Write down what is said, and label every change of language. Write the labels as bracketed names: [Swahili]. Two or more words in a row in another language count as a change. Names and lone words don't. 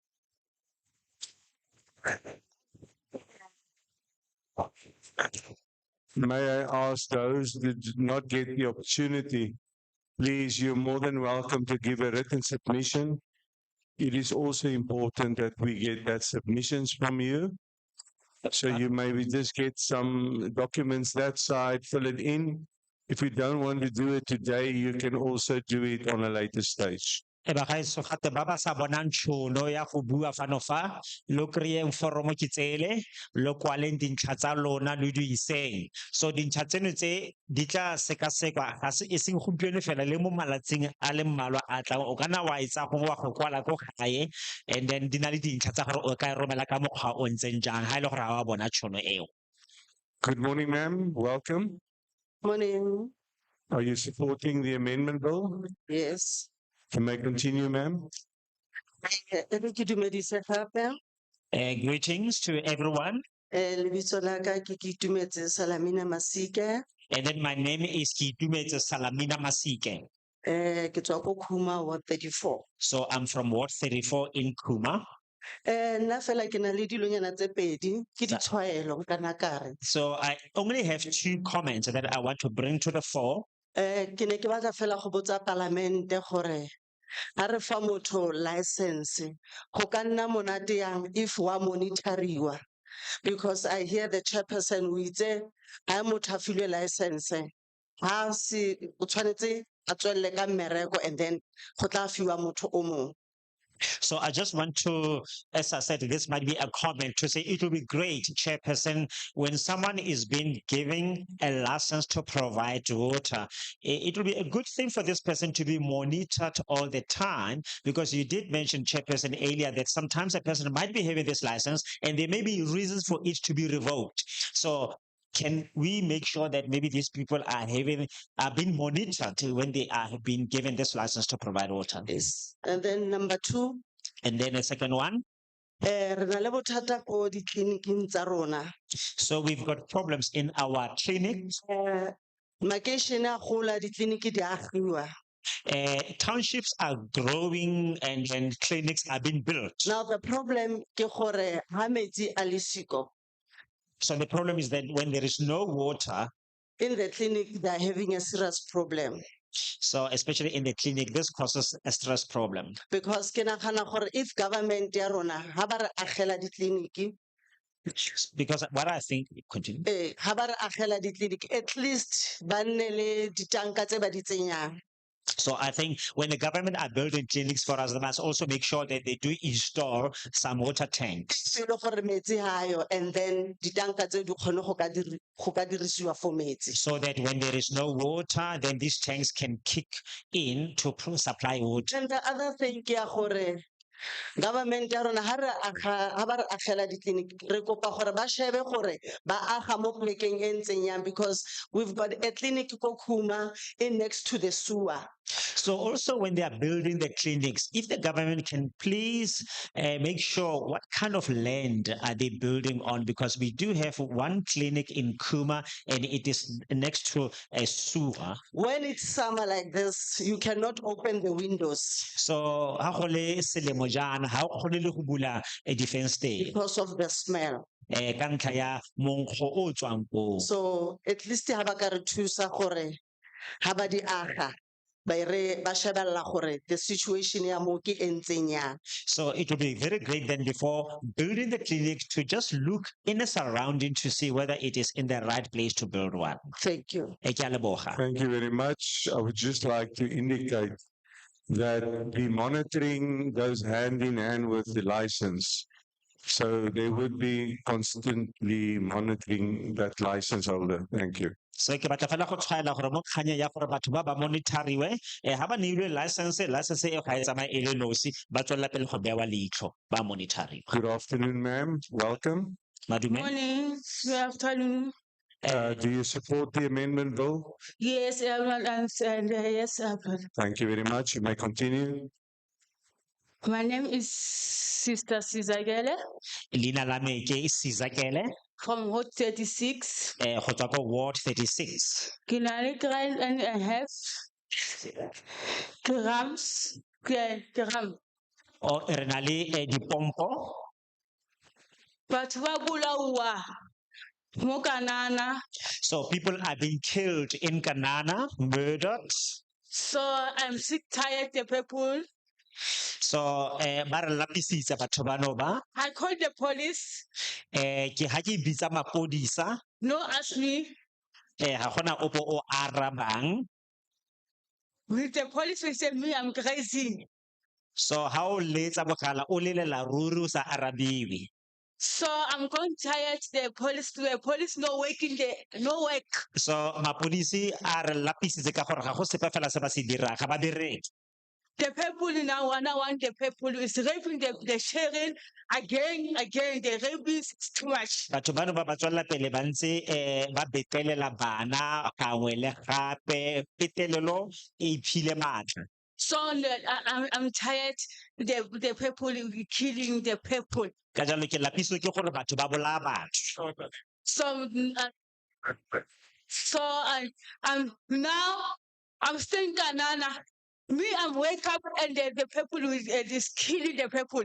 [English] May I ask those that did not get the opportunity, please, you're more than welcome to give a written submission. It is also important that we get that submissions from you. So you maybe just get some documents that side, fill it in. If you don't want to do it today, you can also do it on a later stage. [Tswana] E ba gaeso gate ba ba sa bonang tšhono ya go bua fano fa lo kry-eng foromo ke tsele lo kwaleng dintlha tsa lona le di iseng so dintlha tseno tse di tla sekasekwa ga se e seng gompieno fela le mo malatsing a le mmalwa a tlang o kana wa etsa gongwe wa go kwala ko gae [English] and then [Tswana] di na le dintlha tsa gore o ka e romela ka mokgwa o ntseng jang ga e le gore ga wa bona tšhono eo. [English] Good morning, ma'am. Welcome. Morning. Are you supporting the amendment bill? Yes. Can I continue, ma'am? Greetings to everyone. [Tswana] Lebitso la ka ke Kitumetse Salamina Masike. [English] And then my name is Kitumetse Salamina Masike. [Tswana] Ke tswa ko Khuma Ward 34. [English] So I'm from Ward 34 in Khuma. [Tswana] Nna fela ke na le dilonyana tse pedi ke ditshwaelo kana kare. [English] So I only have 2 comments that I want to bring to the fore. [Tswana] Ke ne ke batla fela go botsa palamente gore a re fa motho license go ka nna monate yang if wa monitoriwa, [English] because I hear the chairperson [Tswana] o itse a motho a filwe license ha se o tshwanetse a tswelle ka mmereko [English] and then [Tswana] go tla fiwa motho o mongwe. [English] So I just want to, as I said, this might be a comment to say it will be great, Chairperson, when someone is being given a license to provide water, it will be a good thing for this person to be monitored all the time, because you did mention, Chairperson, earlier that sometimes a person might be having this license and there may be reasons for it to be revoked. So can we make sure that maybe these people are being monitored when they are being given this license to provide water? Yes. And then number 2, And then the second one, [Tswana] re na le bothata ko ditleliniking tsa rona. [English] so we've got problems in our clinics. [Tswana] Makeishene a gola ditleliniki di agiwa. [English] Townships are growing and clinics are being built. Now the problem [Tswana] ke gore ha metsi a le siko, [English] So the problem is that when there is no water, in the clinic they are having a serious problem. so especially in the clinic, this causes a stress problem. [Tswana] Because ke nagana gore [English] if government [Tswana] ya rona ha ba re agela ditleliniki, [English] Because what I think, continue. [Tswana] ha ba re agela ditleliniki, [English] at least [Tswana] ba nne le ditanka tse ba di tsenyang. [English] So I think when the government are building clinics for us, they must also make sure that they do install some water tanks. [Tswana] E le gore metsi ha ayo, [English] and then [Tswana] ditanka tse di kgone go ka dirisiwa for metsi. [English] So that when there is no water, then these tanks can kick in to supply water. And the other thing [Tswana] ke ya gore government ya rona ha ba re agela ditleliniki, re kopa gore ba shebe gore ba aga mo plekeng e ntseng yang, [English] because we've got a clinic ko Khuma in next to the sewer. So also when they are building the clinics, if the government can please make sure what kind of land are they building on, because we do have one clinic in Kuma and it is next to a sewer. When it's summer like this, you cannot open the windows. [Tswana] So ha go le selemo jaana, ha o kgone le go bula di-fence [English] because of the smell. [Tswana] ka ntlha ya monkgo o tswang koo. So at least ha ba ka re thusa gore ha ba di aga, ba shebella gore [English] the situation [Tswana] ya mo ke e ntseng yang. [English] So it would be very great then before building the clinic to just look in the surrounding to see whether it is in the right place to build one. Thank you. [Tswana] Ke a leboga. [English] Thank you very much. I would just like to indicate that the monitoring goes hand in hand with the license. So they would be constantly monitoring that license holder. Thank you. [Tswana] So ke batla fela go tshwaela gore mo kganya ya gore batho ba ba monitoriwe ha ba neilwe license e ga e tsamaye e le nosi ba tswela pele go bewa leitlho ba monitoriwe. [English] Good afternoon, ma'am. Welcome. [Tswana] Madume. [English] Morning, good afternoon. Do you support the amendment bill? Yes, yes. Thank you very much. You may continue. My name is Sister Sizakele [Tswana] Leina la me ke Sizakele [English] from Ward 36. [Tswana] go tswa ko Ward 36. Ke na le 3.5 grams. Gram. O re na le dipompo. Batho ba bolawa mo Kanana. [English] So people are being killed in Kanana, murdered. So I'm sick, tired, the people. [Tswana] So ba re lapisitsa batho bano ba. [English] I called the police. [Tswana] Ke ha ke bitsa mapodisa. [English] No ask me. [Tswana] Ha gona opo o arabang. [English] With the police will say me I'm crazy. [Tswana] So ha o letsa mogala o lelela ruri o sa arabiwe. [English] So I'm going tired. The police no working there, no work. [Tswana] So mapodisi a re lapisitse ka gore ga go sepe fela se ba se dira ga ba bereke. [English] The people now want the people is raping the sharing again. The raping is too much. [Tswana] Batho bano ba ba tswela pele ba ntse ba betelela bana gangwe le gape petelelo e iphile matla. [English] So I'm tired. The people killing the people. [Tswana] Ka jalo ke lapiswa ke gore batho ba bolaya batho. [English] So I'm now I'm staying Kanana. Me, I'm wake up and the people is killing the people.